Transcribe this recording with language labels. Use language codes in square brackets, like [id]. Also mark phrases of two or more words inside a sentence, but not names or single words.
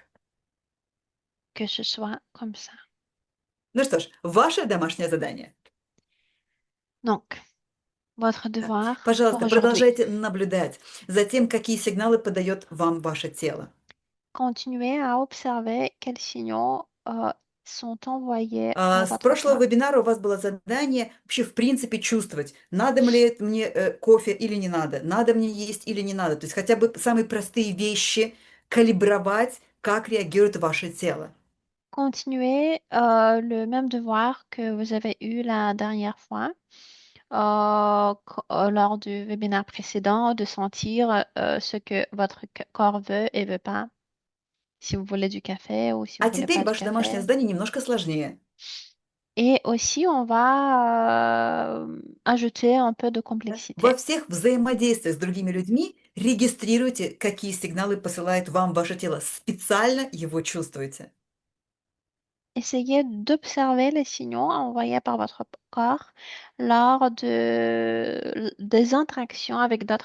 [fr] Que ce soit comme ça. [ru] Ну что ж, ваше домашнее задание. [fr] Donc, votre [ru] Да. [fr] devoir pour [ru] Пожалуйста, [fr] aujourd'hui. [ru] продолжайте наблюдать за тем, какие сигналы подает вам ваше тело. [fr] Continuez à observer quels signaux sont envoyés par [ru] С [fr] votre [ru] прошлого [fr] corps. [ru] вебинара у вас было задание вообще в принципе чувствовать, надо ли мне кофе или не надо мне есть или не надо. То есть хотя бы самые простые вещи калибровать, как реагирует ваше тело. [fr] Continuez le même devoir que vous avez eu la dernière fois lors du webinaire précédent, de sentir ce que votre corps veut et veut pas. Si vous voulez du café ou si vous [ru] А [fr] voulez [ru] теперь [fr] pas du [ru] ваше домашнее [fr] café. [ru] задание немножко сложнее. [fr] Et aussi, on va ajouter un peu de [ru] Да? [fr] complexité. [ru] Во всех взаимодействиях с другими людьми Регистрируйте, какие сигналы посылает вам ваше тело. Специально его чувствуйте. [fr] Essayez d'observer les signaux envoyés par votre corps lors des interactions avec d'autres